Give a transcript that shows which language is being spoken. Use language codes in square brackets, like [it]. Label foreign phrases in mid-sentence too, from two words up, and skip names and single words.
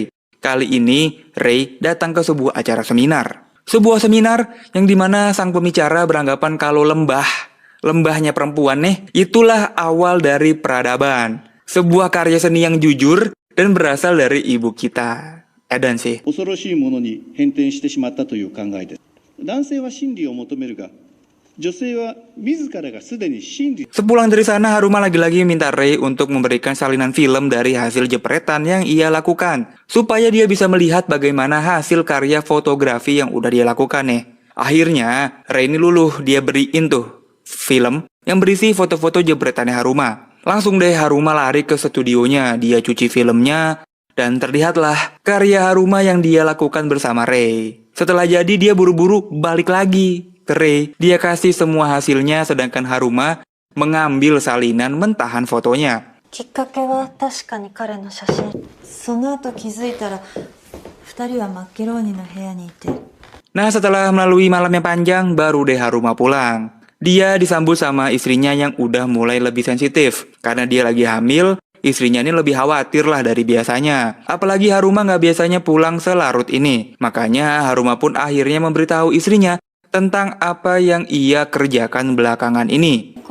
[id] Kali ini Rei datang ke sebuah acara seminar. Sebuah seminar yang dimana sang pembicara beranggapan kalau lembahnya perempuan nih, itulah awal dari peradaban. Sebuah karya seni yang jujur dan berasal dari ibu kita. Edan sih. [ja] 恐ろしいものに変転してしまったという考えです。男性は真理を求めるが、女性は自らがすでに真理。 [id] Sepulang dari sana, Haruma lagi-lagi minta Rei untuk memberikan salinan film dari hasil jepretan yang ia lakukan, supaya dia bisa melihat bagaimana hasil karya fotografi yang udah dia lakukan nih. Akhirnya, Rei ini luluh, dia beriin tuh film yang berisi foto-foto jepretannya Haruma. Langsung deh Haruma lari ke studionya, dia cuci filmnya, dan terlihatlah karya Haruma yang dia lakukan bersama Rei. Setelah jadi, dia buru-buru balik lagi ke Rei. Dia kasih semua hasilnya, sedangkan Haruma mengambil salinan mentahan fotonya. [ja] きっかけは確かに彼の写真。その後気づいたら二人はマッケローニの部屋にいて。 [id] Nah, setelah melalui malam yang panjang, baru deh Haruma pulang. Dia disambut sama istrinya yang udah mulai lebih sensitif. Karena dia lagi hamil, istrinya ini lebih khawatir lah dari biasanya. Apalagi Haruma nggak biasanya pulang selarut ini. Makanya Haruma pun akhirnya memberitahu istrinya tentang apa yang ia kerjakan belakangan ini.